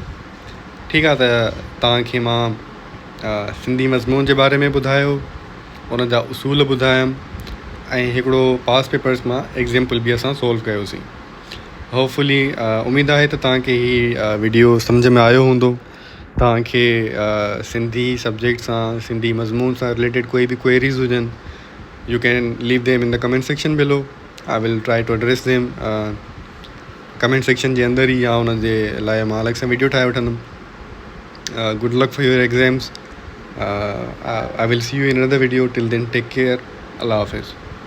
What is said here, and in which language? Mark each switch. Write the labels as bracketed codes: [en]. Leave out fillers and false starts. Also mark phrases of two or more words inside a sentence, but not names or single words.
[sd] ठीकु आहे, त तव्हांखे मां सिंधी मज़मून जे बारे में ॿुधायो, उन जा उसूल ॿुधायमि ऐं हिकिड़ो [en] past papers [sd] मां एग्ज़ाम्पल बि असां सोल्व कयोसीं। होपफुली उमेदु आहे त तव्हांखे हीअ वीडियो सम्झ में आयो हूंदो। तव्हांखे सिंधी सब्जेक्ट सां, सिंधी मज़मून सां रिलेटेड कोई बि क्वेरीज़ हुजनि, [en] You can leave them in the comment section below. I will try to address them comment section [sd] जे अंदरि ई, या हुन जे लाइ मां अलॻि सां वीडियो ठाहे वठंदुमि। [en] Good luck for your exams. I will see you in another video. Till then take care. [ar] الله حافظ.